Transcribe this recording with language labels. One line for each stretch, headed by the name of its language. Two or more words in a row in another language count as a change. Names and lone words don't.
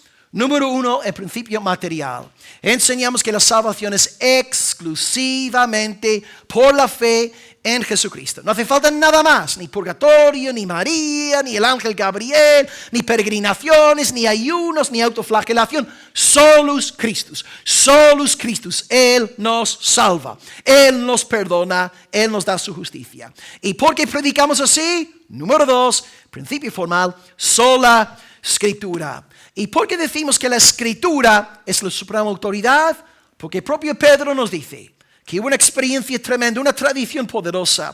Spanish: Número uno, el principio material. Enseñamos que la salvación es exclusivamente por la fe en Jesucristo. No hace falta nada más, ni purgatorio, ni María, ni el ángel Gabriel, ni peregrinaciones, ni ayunos, ni autoflagelación.
Latin: Solus Christus, solus Christus.
Spanish: Él nos salva, Él nos perdona, Él nos da su justicia. ¿Y por qué predicamos así? Número dos, principio formal, sola Escritura. ¿Y por qué decimos que la Escritura es la suprema autoridad? Porque el propio Pedro nos dice que hubo una experiencia tremenda, una tradición poderosa.